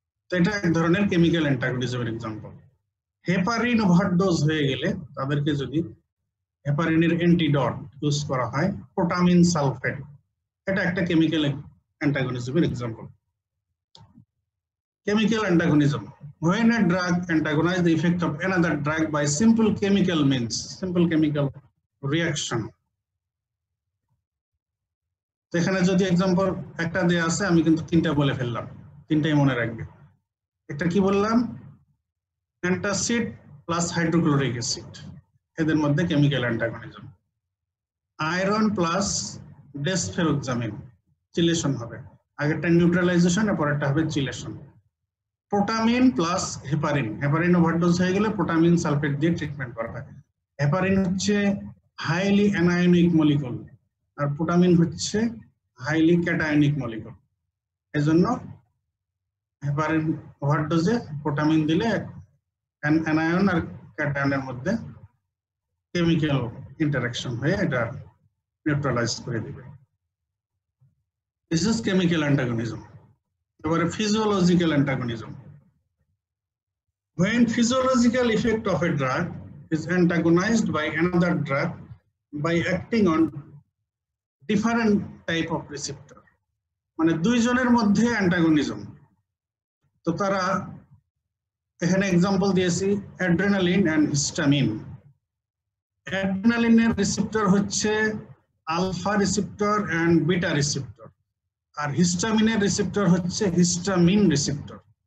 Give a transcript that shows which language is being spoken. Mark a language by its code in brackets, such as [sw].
[bn] তো এটা এক ধরনের কেমিক্যাল অ্যান্টাগনিজমের এক্সাম্পল। হেপারিন ওভারডোজ হয়ে গেলে তাদেরকে যদি হেপারিনের অ্যান্টিডট ইউজ করা হয় প্রোটামিন সালফেট, এটা একটা chemical অ্যান্টাগনিজমের example. [en] Chemical antagonism. When a drug antagonizes the effect of another drug by simple chemical means, simple chemical reaction. [bn] এখানে যদি এক্সাম্পল একটা দেয়া আছে, আমি কিন্তু তিনটা বলে ফেললাম, তিনটাই মনে রাখবে। একটা কি বললাম? অ্যান্টাসিড প্লাস হাইড্রোক্লোরিক অ্যাসিড, এদের মধ্যে কেমিক্যাল অ্যান্টাগনিজম। আয়রন প্লাস ডেসফেরোক্সামিন, চিলেশন হবে, আগেরটা নিউট্রালাইজেশন, পরেরটা হবে chelation. Protamine plus heparin, heparin overdose হয়ে গেলে প্রোটামিন সালফেট দিয়ে ট্রিটমেন্ট করা হয়। হেপারিন হচ্ছে হাইলি অ্যানায়নিক মলিকুল আর প্রোটামিন হচ্ছে হাইলি ক্যাটায়নিক মলিকুল, এজন্য হেপারিন ওভারডোজে প্রোটামিন দিলে অ্যানায়ন আর ক্যাটায়নের মধ্যে কেমিক্যাল ইন্টারঅ্যাকশন হয়ে এটা নিউট্রালাইজ করে দিবে। [en] This is chemical antagonism. এবারে physiological antagonism. When physiological effect of a drug is antagonized by another drug by acting on different type of receptor, [bn] মানে দুইজনের মধ্যে অ্যান্টাগনিজম। তো তারা এখানে এক্সাম্পল দিয়েছি অ্যাড্রেনালিন এন্ড হিস্টামিন। অ্যাড্রেনালিনের রিসেপ্টর হচ্ছে alpha receptor and beta receptor, আর হিস্টামিনের receptor হচ্ছে histamine receptor.